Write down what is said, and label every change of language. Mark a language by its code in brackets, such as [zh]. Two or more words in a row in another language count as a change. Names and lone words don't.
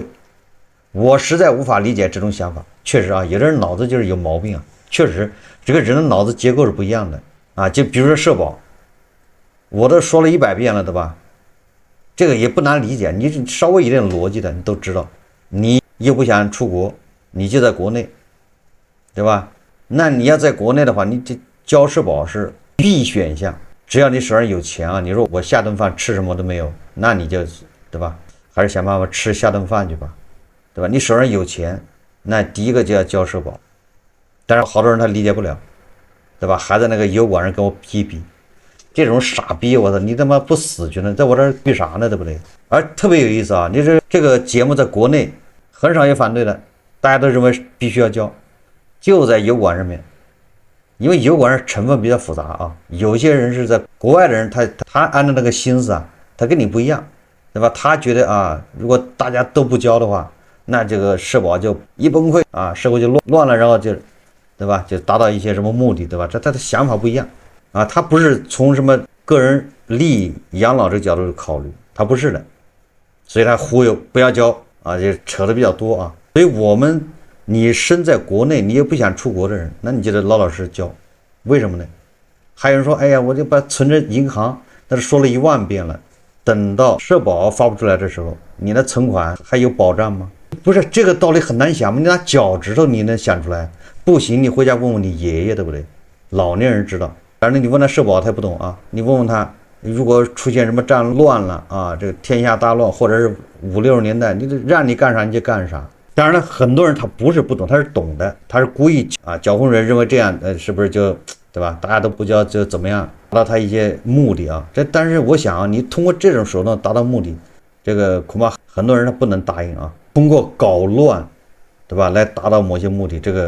[zh] 我實在無法理解這種想法。確實啊，有的人腦子就是有毛病啊。確實，這個人的腦子結構是不一樣的啊。就比如說社保，我都說了100遍了，對吧？這個也不難理解，你稍微有點邏輯的，你都知道。你又不想出國，你就在國內，對吧？那你要在国內的話，你这交社保是必選項。只要你手上有錢啊，你說我下頓飯吃什麼都沒有，那你就对吧？還是想辦法吃下頓飯去吧，對吧？你手上有錢，那第一個就要交社保。但是好多人他理解不了，對吧？還在那個油管上跟我批评，這種傻逼，我操，你他媽不死去呢，在我這兒幹啥呢，對不對？而特別有意思啊，你這個節目在國內很少有反對的，大家都認為必須要交，就在油管上面，因為油管上成分比較複雜啊，有些人是在國外的人，他按照那個心思啊，他跟你不一樣，對吧？他覺得啊，如果大家都不交的話，那這個社保就一崩潰啊，社會就亂了，然後就。對吧？就達到一些什麼目的，對吧？這他的想法不一樣啊，他不是從什麼個人利益、養老這個角度考慮，他不是的，所以他忽悠不要交啊，就扯得比較多啊。所以你身在國內，你也不想出国的人，那你就得老老實實交，為什麼呢？還有人說，哎呀，我就把存着銀行，那是說了10000遍了，等到社保發不出來的時候，你的存款還有保障嗎？不是，這個道理很難想嗎？你拿腳趾頭你能想出來？不行，你回家問問你爺爺，對不对？老年人知道。反正你問他社保，他不懂啊。你問問他，如果出現什麼戰亂了啊，這個天下大亂，或者是50、60年代，你讓你幹啥你就幹啥。當然了，很多人他不是不懂，他是懂的，他是故意啊搅混人，認為這樣是不是就對吧？大家都不交就怎麼樣，達到他一些目的啊。但是我想啊，你通過這種手段達到目的，這個恐怕很多人他不能答應啊。通過搞亂，對吧，來達到某些目的，這個。